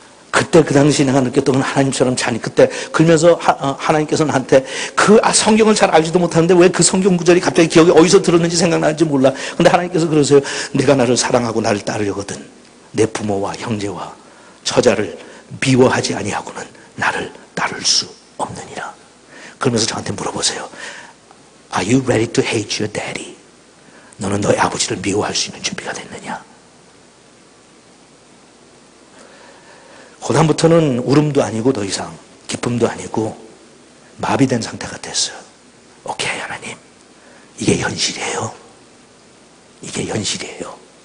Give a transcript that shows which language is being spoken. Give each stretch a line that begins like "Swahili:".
Korean: 그때 그 당시 내가 느꼈던 건 하나님처럼 그때 그러면서 하나님께서 나한테 그 성경을 잘 알지도 못하는데 왜 그 성경 구절이 갑자기 기억이 어디서 들었는지 생각나는지 몰라. 근데 하나님께서 그러세요. 내가 나를 사랑하고 나를 따르려거든 내 부모와 형제와 처자를 미워하지 아니하고는 나를 따를 수 없느니라. 그러면서 저한테 물어보세요.
English: Are you ready to hate your daddy?
Korean: 너는 너의 아버지를 미워할 수 있는 준비가 됐느냐? 그 다음부터는 울음도 아니고 더 이상 기쁨도 아니고 마비된 상태가 됐어요. 오케이, 하나님, 이게 현실이에요. 이게 현실이에요.